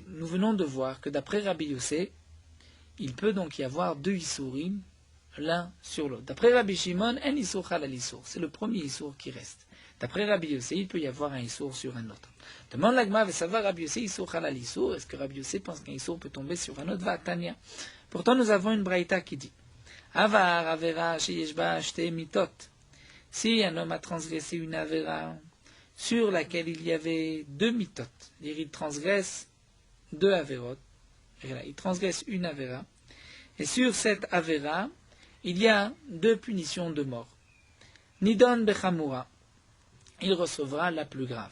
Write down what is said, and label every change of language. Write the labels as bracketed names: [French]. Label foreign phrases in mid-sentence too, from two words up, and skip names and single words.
[French] Nous venons de voir que d'après Rabbi Yossé, il peut donc y avoir deux Issourim l'un sur l'autre. D'après Rabbi Shimon, un [Hebrew] איסור על איסור, [French] c'est le premier Issour qui reste. D'après Rabbi Yossé, il peut y avoir un Issour sur un autre. Demande l'Agma, veut savoir Rabbi Yossé, [Hebrew] איסור על איסור, [French] est-ce que Rabbi Yossé pense qu'un Issour peut tomber sur un autre? Va, Tania. Pourtant, nous avons une braïta qui dit [Hebrew] עבר עבירה שיש בה שתי מיתות. [French] Si un homme a transgressé une avera sur laquelle il y avait deux mitot, il transgresse deux averot, il transgresse une avera, et sur cette avera, il y a deux punitions de mort. [Hebrew] נידון בחמורה, [French] il recevra la plus grave.